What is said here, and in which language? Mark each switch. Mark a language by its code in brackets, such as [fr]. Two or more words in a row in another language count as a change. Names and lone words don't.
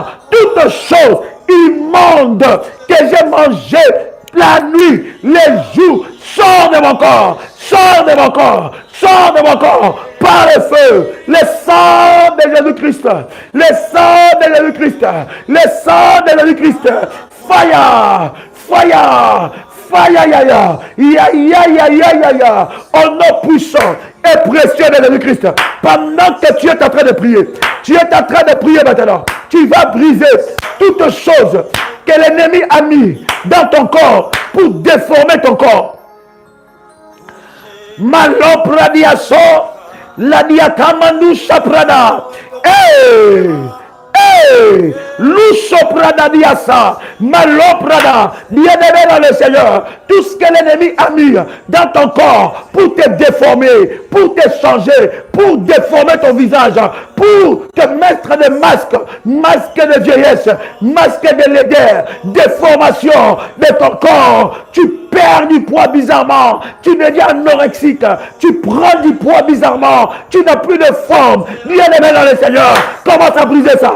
[fr] Toutes choses immondes que j'ai mangées la nuit, les jours, sort de mon corps, sort de mon corps, sort de mon corps, par le feu, le sang de Jésus-Christ, le sang de Jésus-Christ, le sang de Jésus-Christ, [en] fire, fire, fire, ya, [fr] au nom puissant et précieux de Jésus-Christ. Pendant que tu es en train de prier, maintenant, tu vas briser toutes choses que l'ennemi a mis dans ton corps pour déformer ton corps. Malopradiaso, la diakamanu saprada. Hey, Hey, Lousoprada diasa, Maloprada, bien-aimé dans le Seigneur, tout ce que l'ennemi a mis dans ton corps pour te déformer, pour te changer, pour déformer ton visage, pour te mettre des masques, masques de vieillesse, masques de laideur, déformation de ton corps, tu perds du poids bizarrement, tu deviens anorexique, tu prends du poids bizarrement, tu n'as plus de forme, bien-aimé dans le Seigneur, commence à briser ça.